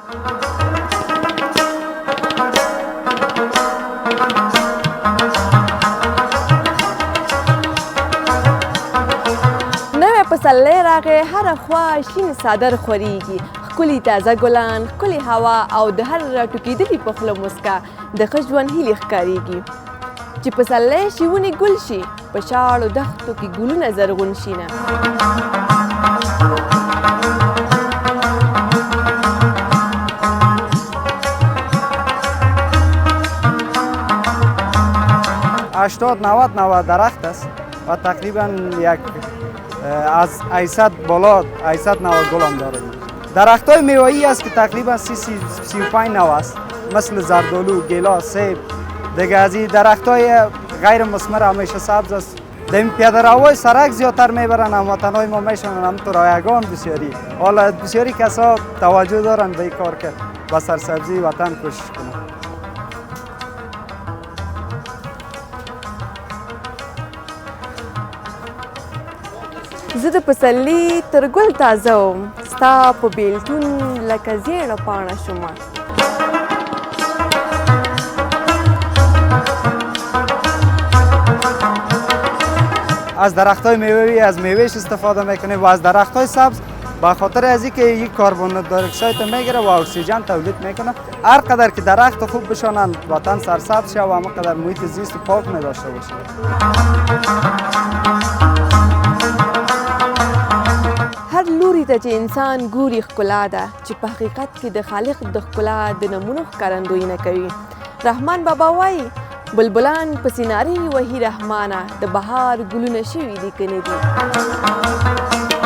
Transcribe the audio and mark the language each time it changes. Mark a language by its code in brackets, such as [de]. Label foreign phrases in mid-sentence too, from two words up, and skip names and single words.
[ps] نوی پسرلی راغی، هره خوا شین څادر خورېږي، ښکلي تازه ګلان، ښکلې هوا او د هر راټوکېدلي په خوله موسکا د ښه ژوند هیلې ښکارېږي. چې پسرلی شي ونې ګل شي، په شاړو دښتو کې ګلونه زرغون شینه. [fa] هشتاد 90 درخت است و تقریبا یک از 800 بالا 890 گل هم داره. درخت های میوه‌ای است که تقریبا 35 نوع است، مثل زردالو، گیلاس، سیب. دیگه از این درخت های غیر مثمر همیشه سبز است. در این پیاده روهای سرک زیادتر میبرن، هموطن های ما میشنن همطور رایگان بسیاری. حالا بسیاری کسا توجه دارن به این کار که با سرسبزی وطن کوشش کنن. [ps] زه د پسرلي تر ګل تازه وم، ستا په بیلتون لکه زیړه پاڼه شومه. [fa] از درخت های میوه‌ای از میوهش استفاده میکنیم و از درخت های سبز به خاطر از اینکه یک کربن دی اکساید میگیره و اکسیژن تولید میکنه. هر قدر که درخت خوب بشانن وطن سرسبز شه و همه قدر محیط زیست پاک می داشته باشه. [ps] هر لوري ته چې انسان ګوري ښکلا ده، چې په حقیقت کې د خالق د ښکلا د نمونو ښکارندویي نه کوي. رحمان بابا وایي بلبلان په سینارې وهي رحمانه، د بهار ګلونه شوي دي که نه دي.